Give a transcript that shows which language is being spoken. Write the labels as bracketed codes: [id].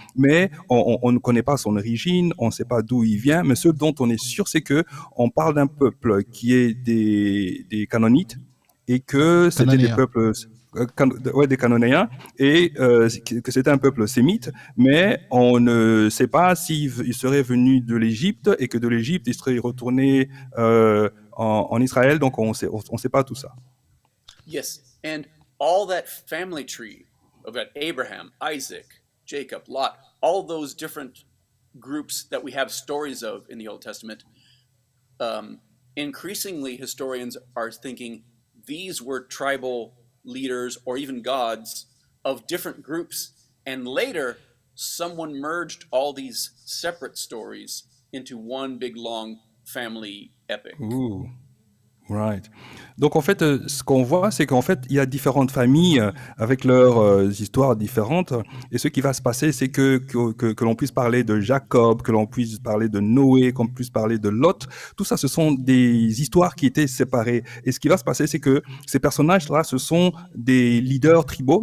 [fr] Mais on ne connaît pas son origine, on ne sait pas d'où il vient, mais ce dont on est sûr, c'est que on parle d'un peuple qui est des Canonites, et que c'était des peuples... des Cananéens, et que c'était un peuple sémite, mais on ne sait pas s'il serait venu de l'Égypte, et que de l'Égypte, il serait retourné en Israël, donc on sait pas tout ça. [en] Yes, and all that family tree of Abraham, Isaac, Jacob, Lot, all those different groups that we have stories of in the Old Testament, increasingly historians are thinking these were tribal leaders or even gods of different groups, and later someone merged all these separate stories into one big long family epic. Ooh. Right. [fr] Donc en fait, ce qu'on voit, c'est qu'en fait, il y a différentes familles avec leurs histoires différentes. Et ce qui va se passer, c'est que l'on puisse parler de Jacob, que l'on puisse parler de Noé, qu'on puisse parler de Lot. Tout ça, ce sont des histoires qui étaient séparées. Et ce qui va se passer, c'est que ces personnages-là, ce sont des leaders tribaux.